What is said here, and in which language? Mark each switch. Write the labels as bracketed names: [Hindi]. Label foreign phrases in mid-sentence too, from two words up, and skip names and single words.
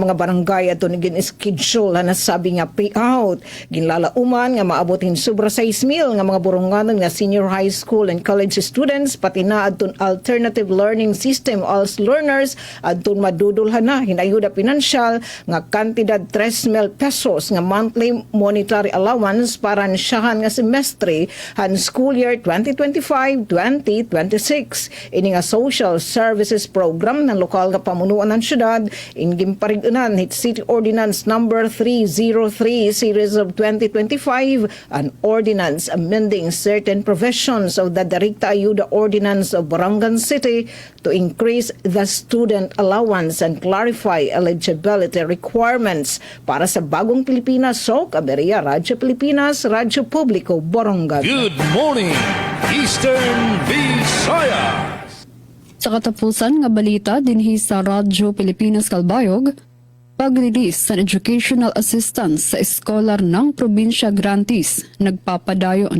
[Waray] mga barangay aton gin-schedule na sabi nga payout ginlalauman nga maabotin sobra 6,000 nga mga Boronganon nga [English] senior high school and college students [Waray] pati na aton [English] alternative learning system ALS learners [Waray] aton madudulhan na hinayuda pinansyal nga kantidad 3,000 pesos nga [English] monthly monetary allowance [Waray] para siyahan nga semestre han [English] school year [Waray] 2025-2026. Ini nga [English] social services program [Waray] ng lokal nga pamunuan ng syudad ingimpariganan hit [English] City Ordinance number 303 series of 2025 an ordinance amending certain provisions of the Direkta Ayuda Ordinance of Borongan City to increase the student allowance and clarify eligibility requirements [Waray] para sa Bagong Pilipinas. So, Kaberia, Radyo Pilipinas, Radyo Publiko, Borongan. [English] Good morning, Eastern Visayas. [Waray] Sa katapusan nga balita dinhi sa Radyo Pilipinas Kalbayog, pag-release sa [English] educational assistance [Waray] sa eskolar ng probinsya grantees nagpapadayon.